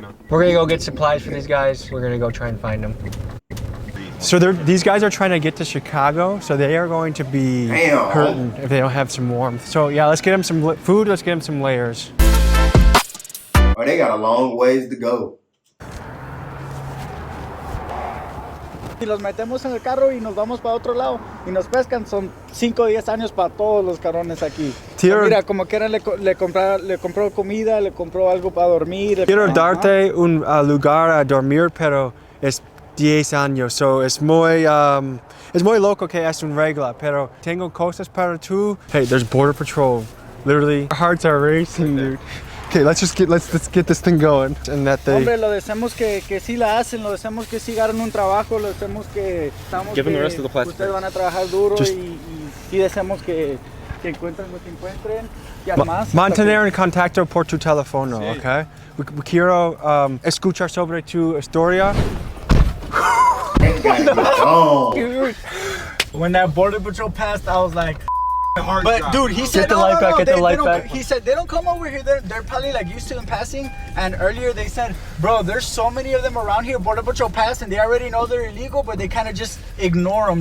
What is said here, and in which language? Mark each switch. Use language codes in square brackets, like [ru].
[en] We're gonna go get supplies for these guys. We're gonna go try and find them. So these guys are trying to get to Chicago, so they are going to be hurting if they don't have some warmth. So yeah, let's get them some food, let's get them some layers. Oh, they got a long ways to go. [es] Y los metemos en el carro y nos vamos para otro lado y nos pescan. Son 5 o 10 años para todos los cabrones aquí. Mira, como que le compró comida, le compró algo para dormir. Quiero darte un lugar a dormir, pero es 10 años, so es muy loco que es un regla, pero tengo cosas para tú. [en] Hey, there's border patrol. Literally, our hearts are racing, dude. Okay, let's get this thing going. And that they... [es] Hombre, lo deseamos que sí la hacen, lo deseamos que sí ganen un trabajo, lo deseamos que [en] give them the rest of the plastic. [es] Ustedes van a trabajar duro y deseamos que encuentren lo que encuentren. Y además, mantener en contacto por tu teléfono, sí. Okay? Quiero escuchar sobre tu historia. [en] Dude, when that border patrol passed, I was like, but dude, he said get the light back. He said they don't come over here. They're probably like used to them passing. And earlier they said, bro, there's so many of them around here. Border patrol pass, and they already know they're illegal, but they kind of just ignore them.